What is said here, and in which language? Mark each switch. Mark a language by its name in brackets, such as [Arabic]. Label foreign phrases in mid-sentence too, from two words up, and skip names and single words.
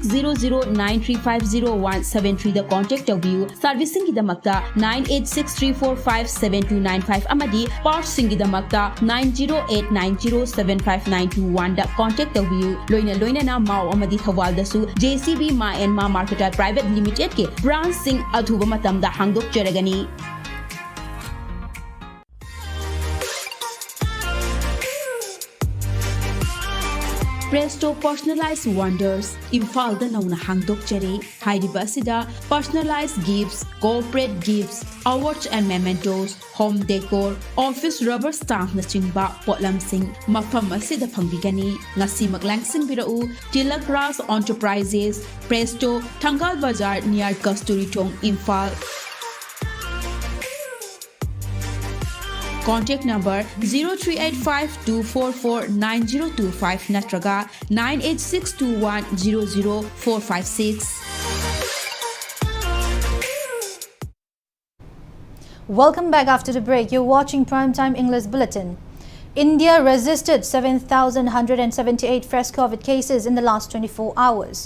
[Manipuri] 6009350173 da contact view servicing ki damakta 9863457295 amadi parts sing ki damakta 9089075921 da contact view loina na Mao amadi Thawal dasu JCB Ma and Ma Marketal Private Limited ki branch sing ꯑꯊꯨꯕ ꯃꯇꯝꯗ ꯍꯥꯡꯗꯣꯛꯆꯔꯒꯅꯤ Presto Personalized Wonders Imphal nauna hangdokjare hairiba asida [English] personalized gifts, corporate gifts, awards and mementos, home decor, office rubber stamp [Manipuri] na chingba potlamsing mafam asida phangbigani ngasi maglangsing birau Tilak Ras Enterprises Presto Thangal Bazar near Kasturi Thong Imphal. [English] Contact number 0385-244-9025 natraga 98621-00456. Welcome back after the break. You're watching Primetime English Bulletin. India registered 7,178 fresh COVID cases in the last 24 hours.